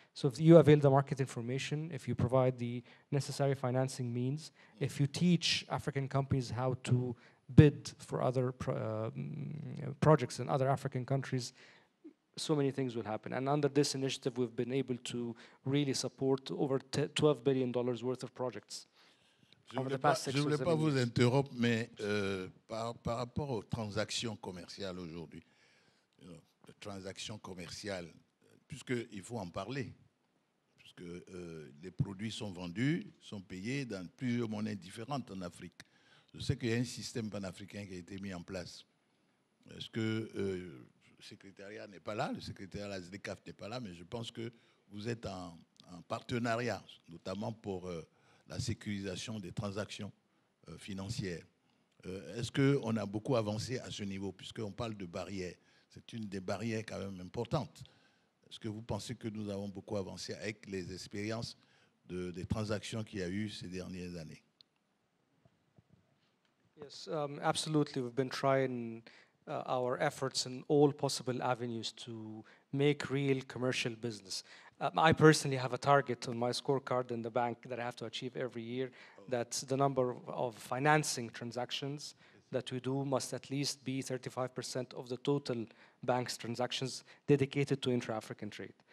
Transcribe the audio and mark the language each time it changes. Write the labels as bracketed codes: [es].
[en] So if you avail the market information, if you provide the necessary financing means, if you teach African companies how to bid for other projects in other African countries, so many things will happen. And under this initiative, we've been able to really support over $12 billion worth of projects. [fr] Je ne voulais pas vous interrompre, mais par rapport aux transactions commerciales aujourd'hui, les transactions commerciales, puisqu'il faut en parler, puisque les produits sont vendus, sont payés dans plusieurs monnaies différentes en Afrique. Je sais qu'il y a un système panafricain qui a été mis en place. Est-ce que le secrétariat n'est pas là, le secrétariat de la SDCAF n'est pas là, mais je pense que vous êtes en partenariat, notamment pour la sécurisation des transactions financières. Est-ce qu'on a beaucoup avancé à ce niveau, puisqu'on parle de barrières? C'est une des barrières quand même importantes. est-ce que vous pensez que nous avons beaucoup avancé avec les expériences des transactions qu'il y a eu ces dernières années? [en] Yes, absolutely. We've been trying our efforts in all possible avenues to make real commercial business. I personally have a target on my scorecard in the bank that I have to achieve every year. That's the number of financing transactions that we do must at least be 35% of the total bank's transactions dedicated to intra-African trade.